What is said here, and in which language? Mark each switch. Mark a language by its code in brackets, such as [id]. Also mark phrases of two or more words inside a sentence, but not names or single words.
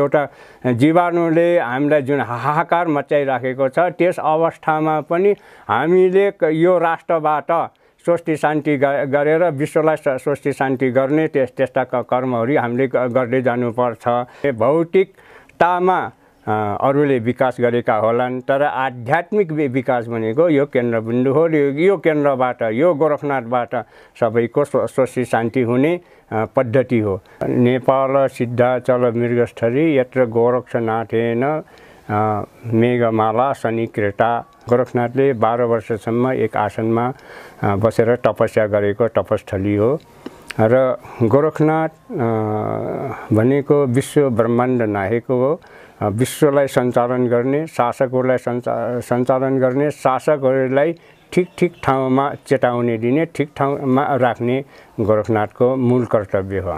[ne] एउटा जीवाणुले हामीलाई जुन हाहाकार मचाइराखेको छ त्यस अवस्थामा पनि हामीले यो राष्ट्रबाट स्वस्ति शान्ति गरेर विश्वलाई स्वस्ति शान्ति गर्ने त्यस्ता कर्महरू हामीले गर्दै जानुपर्छ। भौतिकतामा अरूले विकास गरेका होलान् तर आध्यात्मिक विकास भनेको यो केन्द्रबिन्दु हो। यो केन्द्रबाट यो गोरखनाथबाट सबैको स्वस्ति शान्ति हुने पद्धति हो। [sa] नेपाल सिद्धाचल मृगस्थली यत्र गोरक्षनाथेन मेघमाला शनिकृता। [ne] गोरखनाथले 12 वर्षसम्म एक आसनमा बसेर तपस्या गरेको तपस्थली हो र गोरखनाथ भनेको विश्व ब्रह्माण्ड नायक हो। विश्वलाई सञ्चालन गर्ने, शासकहरूलाई सञ्चालन गर्ने, शासकहरूलाई ठिक ठाउँमा चेतावनी दिने, ठिक ठाउँमा राख्ने गोरखनाथको मूल कर्तव्य हो।